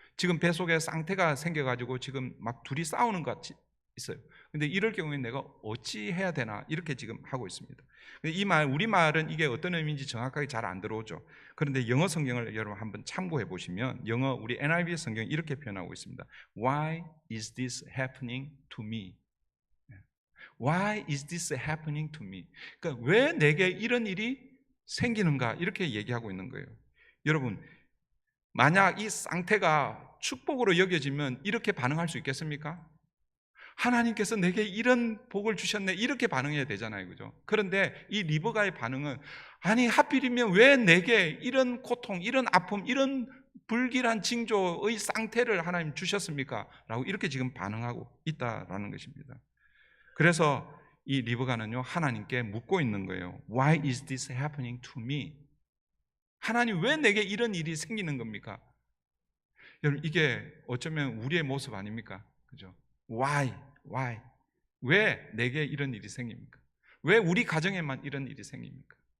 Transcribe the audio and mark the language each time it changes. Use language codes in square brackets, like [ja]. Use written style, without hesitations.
[ko] 지금 배 속에 쌍태가 생겨가지고 지금 막 둘이 싸우는 것 같이 있어요. 근데 이럴 경우에 내가 어찌 해야 되나 이렇게 지금 하고 있습니다. 이 말, 우리말은 이게 어떤 의미인지 정확하게 잘 안 들어오죠. 그런데 영어 성경을 여러분 한번 참고해 보시면 영어 우리 NIV 성경이 이렇게 표현하고 있습니다. [en] Why is this happening to me? Why is this happening to me? [ko] 그러니까 왜 내게 이런 일이 생기는가 이렇게 얘기하고 있는 거예요. 여러분, 만약 이 쌍태가 축복으로 여겨지면 이렇게 반응할 수 있겠습니까? 하나님께서 내게 이런 복을 주셨네 이렇게 반응해야 되잖아요, 그죠? 그런데 이 리브가의 반응은 아니 하필이면 왜 내게 이런 고통, 이런 아픔, 이런 불길한 징조의 쌍태를 하나님 주셨습니까? 라고 이렇게 지금 반응하고 있다라는 것입니다. 그래서 이 리브가는요 하나님께 묻고 있는 거예요. [en] Why is this happening to me? [ko] 하나님 왜 내게 이런 일이 생기는 겁니까? 여러분 이게 어쩌면 우리의 모습 아닙니까? 그죠? Why? 왜 내게 이런 일이 생깁니까? 왜 우리 가정에만 이런 일이 생깁니까?